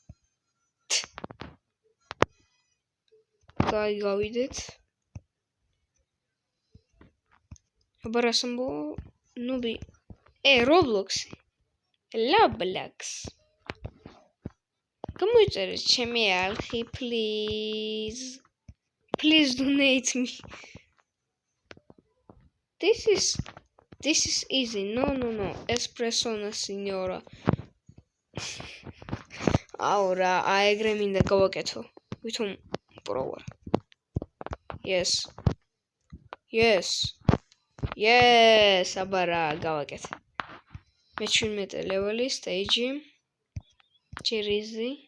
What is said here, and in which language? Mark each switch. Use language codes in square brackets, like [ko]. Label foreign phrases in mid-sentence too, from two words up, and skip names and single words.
[ka] გავიდეთ. აბა რა სამბო? ნუბი. Roblox. გამოიწერე ჩემი არხი, please. [en] Please donate me. This is easy. No. [it] Espresso, signora. [ka] აუ რა, აეგრე მინდა გავაკეთო. ვითომ პრო ვარ. Yes, აბა რა, გავაკეთე. მე-17 ლეველი, stage. ჯერიზი.